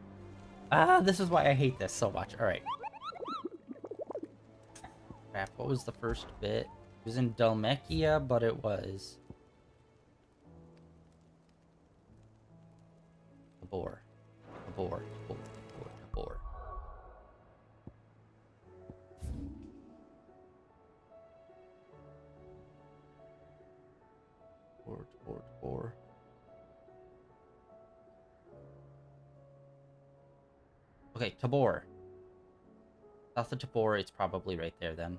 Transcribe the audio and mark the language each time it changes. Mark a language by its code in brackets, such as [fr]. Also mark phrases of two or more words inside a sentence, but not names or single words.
[en] Ah, this is why I hate this so much. Alright. Crap, what was the first bit? It was in Dhalmekia, but it was... Tabor. Tabor. Tabor. Tabor. Tabor. Tabor. Okay, Tabor. South of Tabor, it's probably right there then.